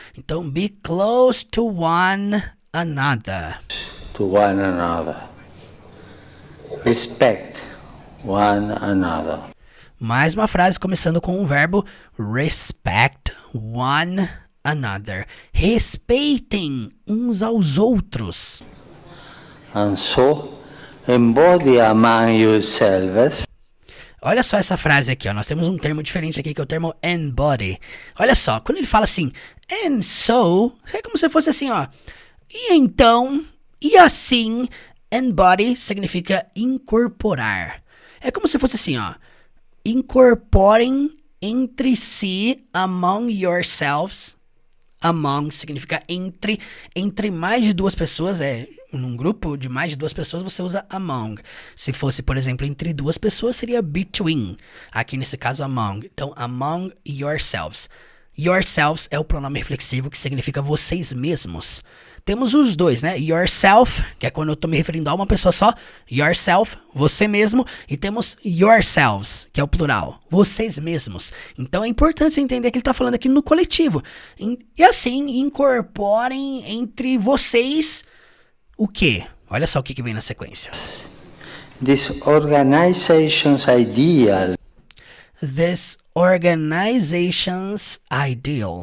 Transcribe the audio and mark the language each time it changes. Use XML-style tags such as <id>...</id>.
<en>Então, be close to one another. To one another. Respect one another.</en> <pt>Mais uma frase começando com o verbo</pt> <en>respect one another.</en> <pt>Respeitem uns aos outros.</pt> <en>And so, embody among yourselves.</en> <pt>Olha só essa frase aqui, ó. Nós temos um termo diferente aqui que é o termo embody. Olha só, quando ele fala assim,</pt> <en>and so,</en> <pt>é como se fosse assim, ó. E então, e assim, embody significa incorporar. É como se fosse assim, ó. Incorporem entre si,</pt> <en>among yourselves.</en> <pt>Among significa entre mais de duas pessoas, num grupo de mais de duas pessoas você usa among. Se fosse, por exemplo, entre duas pessoas seria between. Aqui nesse caso among. Então,</pt> <en>among yourselves.</en> <pt>Yourselves é o pronome reflexivo que significa vocês mesmos. Temos os dois, né? Yourself, que é quando eu tô me referindo a uma pessoa só. Yourself, você mesmo. E temos yourselves, que é o plural. Vocês mesmos. Então é importante você entender que ele tá falando aqui no coletivo. E assim, incorporem entre vocês o quê? Olha só o que vem na sequência.</pt> <en>This organization's ideal. This organization's ideal.</en>